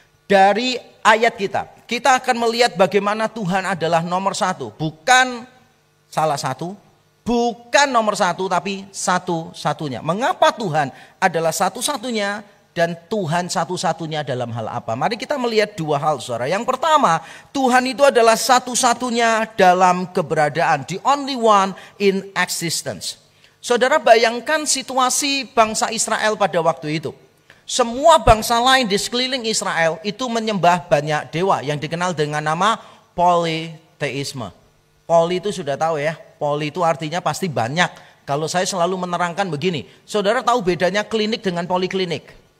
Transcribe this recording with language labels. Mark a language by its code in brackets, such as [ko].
[id] Dari ayat kita akan melihat bagaimana Tuhan adalah nomor satu, bukan salah satu, bukan nomor satu, tapi satu-satunya. Mengapa Tuhan adalah satu-satunya? Dan Tuhan satu-satunya dalam hal apa? Mari kita melihat dua hal saudara. Yang pertama, Tuhan itu adalah satu-satunya dalam keberadaan. [en] The only one in existence. [id] Saudara bayangkan situasi bangsa Israel pada waktu itu. Semua bangsa lain di sekeliling Israel itu menyembah banyak dewa yang dikenal dengan nama politeisme. Poli itu sudah tahu ya, poli itu artinya pasti banyak. Kalau saya selalu menerangkan begini, saudara tahu bedanya klinik dengan poliklinik?